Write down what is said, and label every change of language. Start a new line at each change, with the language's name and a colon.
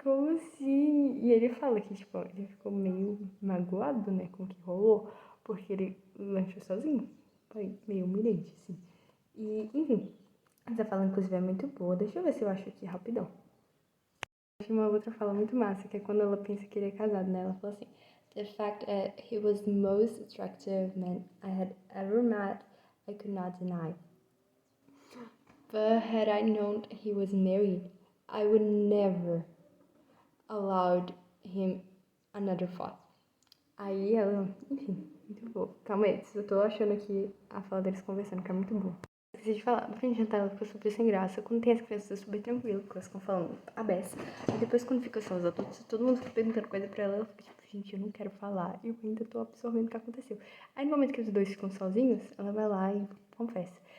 Portuguese: Como assim? E ele fala que, tipo, ele ficou meio magoado, né, com o que rolou, porque ele lanchou sozinho. Foi meio humilhante, assim. E, enfim, essa fala, inclusive, é muito boa. Deixa eu ver se eu acho aqui rapidão. Achei uma outra fala muito massa, que é quando ela pensa que ele é casado, né? Ela fala assim,
English: The fact that he was the most attractive man I had ever met, I could not deny. But had I known he was married, I would never allowed him another thought.
Portuguese: Aí ela, enfim, muito boa. Calma aí, eu tô achando aqui a fala deles conversando, que é muito boa. Esqueci de falar, no fim de jantar ela ficou super sem graça. Quando tem as crianças, é super tranquilo, porque elas ficam falando a beça. E depois, quando fica só os adultos, todo mundo fica perguntando coisa pra ela, ela fica tipo, gente, eu não quero falar. E eu ainda tô absorvendo o que aconteceu. Aí no momento que os dois ficam sozinhos, ela vai lá e confessa.